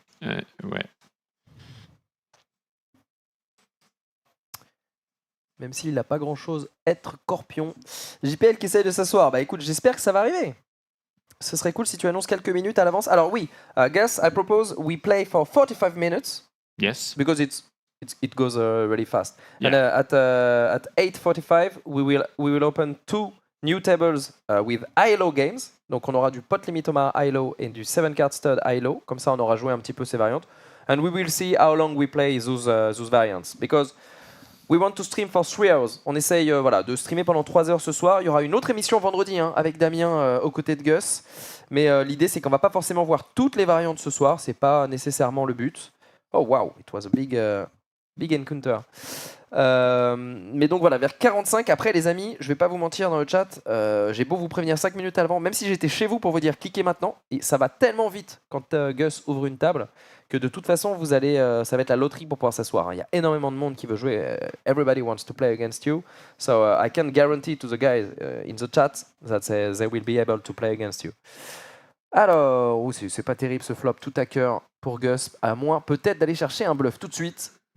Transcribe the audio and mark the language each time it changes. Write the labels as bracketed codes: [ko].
[fr] Ouais. Même s'il n'a pas grand-chose, être Corpion. JPL qui essaye de s'asseoir. Bah écoute, j'espère que ça va arriver. Ce serait cool si tu annonces quelques minutes à l'avance. Alors oui, [en] Gus, I propose we play for 45 minutes Yes. because it goes really fast. Yeah. And at 8:45 we will open 2 new tables with high-low games. [fr] Donc on aura du pot limit Omar high-low et du 7 card stud high-low. Comme ça on aura joué un petit peu ces variantes. [en] And we will see how long we play those variants because we want to stream for 3 hours. [fr] On essaye de streamer pendant 3 heures ce soir. Il y aura une autre émission vendredi avec Damien aux côtés de Gus. Mais l'idée, c'est qu'on va pas forcément voir toutes les variantes ce soir. C'est pas nécessairement le but. [en] Oh wow, it was a big encounter. [fr] Mais donc voilà, vers 45. Après, les amis, je vais pas vous mentir dans le chat. J'ai beau vous prévenir 5 minutes avant, même si j'étais chez vous pour vous dire cliquez maintenant. Et ça va tellement vite quand Gus ouvre une table que de toute façon, vous allez, ça va être la loterie pour pouvoir s'asseoir. Il y a énormément de monde qui veut jouer. [en] Everybody wants to play against you. So I can guarantee to the guys in the chat that they will be able to play against you. [fr] Alors, c'est pas terrible ce flop tout à cœur pour Gus, à moins peut-être d'aller chercher un bluff tout de suite.